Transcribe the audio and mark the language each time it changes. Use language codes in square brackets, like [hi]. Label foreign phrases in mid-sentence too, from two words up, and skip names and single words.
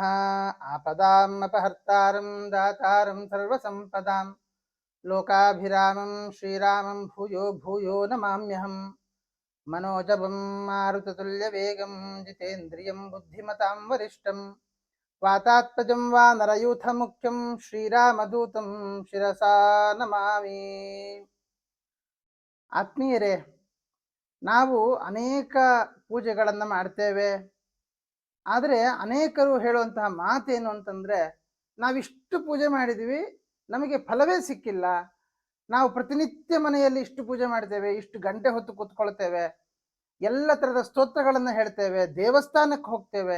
[sa] आपदाम् अपहर्तारं दातारं सर्वसम्पदां लोकाभिरामं श्रीरामं भूयो भूयो नमाम्यहं। मनोजवं मारुततुल्यवेगं जितेन्द्रियं बुद्धिमतां वरिष्ठं वातात्मजं वानरयूथमुख्यं श्रीरामदूतं शिरसा नमामि। [kn] ಆತ್ಮೀಯರೇ, ನಾವು ಅನೇಕ ಪೂಜೆಗಳನ್ನು ಮಾಡ್ತೇವೆ. ಆದರೆ ಅನೇಕರು ಹೇಳುವಂತಹ ಮಾತೇನು ಅಂತಂದರೆ, ನಾವಿಷ್ಟು ಪೂಜೆ ಮಾಡಿದ್ವಿ, ನಮಗೆ ಫಲವೇ ಸಿಕ್ಕಿಲ್ಲ. ನಾವು ಪ್ರತಿನಿತ್ಯ ಮನೆಯಲ್ಲಿ ಇಷ್ಟು ಪೂಜೆ ಮಾಡ್ತೇವೆ, ಇಷ್ಟು ಗಂಟೆ ಹೊತ್ತು ಕೂತ್ಕೊಳ್ತೇವೆ, ಎಲ್ಲ ಥರದ ಸ್ತೋತ್ರಗಳನ್ನು ಹೇಳ್ತೇವೆ, ದೇವಸ್ಥಾನಕ್ಕೆ ಹೋಗ್ತೇವೆ.